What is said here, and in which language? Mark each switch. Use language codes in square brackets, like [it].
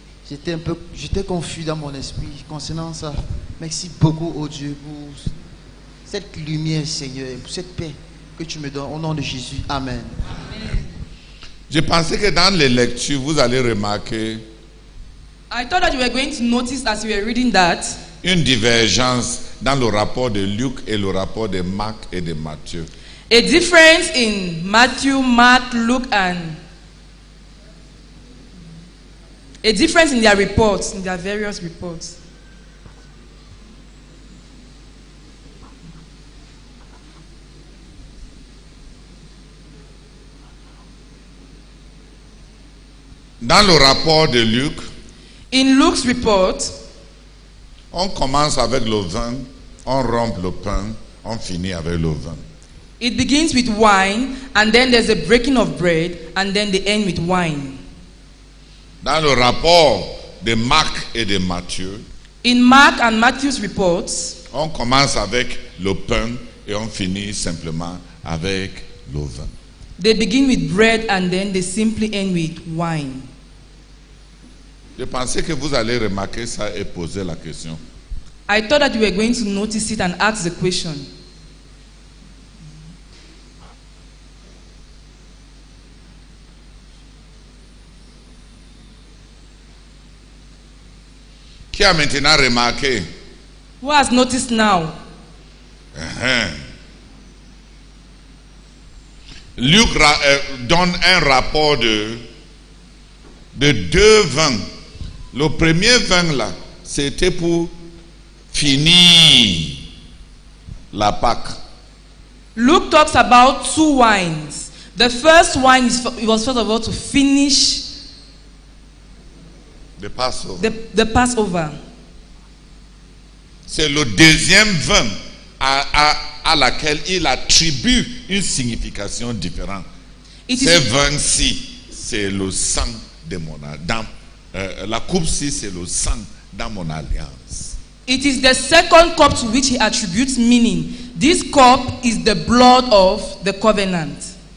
[fr] J'étais confus dans mon esprit concernant ça. Merci beaucoup, oh Dieu, pour cette lumière, Seigneur, pour cette paix que tu me donnes au nom de Jésus. Amen. Amen. Je pensais que dans les lectures, vous allez remarquer [en] I thought that you were going to notice as you were reading that [fr] une divergence dans le rapport de Luc et le rapport de Marc et de Matthieu. [en] a difference in Matthew, Mark, Luke, and a difference in their reports, in their various reports. [fr] Dans le rapport de Luc, [en] In Luke's report, [fr] on commence avec le vin, on rompt le pain, on finit avec le vin. [en] it begins with wine, and then there's a breaking of bread, and then they end with wine. [fr] Dans le rapport de Marc et de Matthieu, [en] In Mark and Matthew's reports, [fr] on commence avec le pain et on finit simplement avec le vin. [en] they begin with bread, and then they simply end with wine. [fr] Je pensais que vous allez remarquer ça et poser la question. [en] I thought that you were going to notice it and ask the question. [fr] Qui a maintenant remarqué? [en] Who has noticed now? [fr] Luc donne un rapport de deux vins. Le premier vin là, c'était pour finir la Pâque. [en] Luke talks about two wines. The first wine was first of all to finish The Passover. the Passover. [fr] C'est le deuxième vin à laquelle il attribue une signification différente. [en] It [fr] Ces [en] is, [fr] vins-ci, c'est le sang de mon alliance. La coupe-ci, c'est le sang dans mon alliance. [en] it is the second cup to which he attributes meaning. This cup is the blood of the covenant.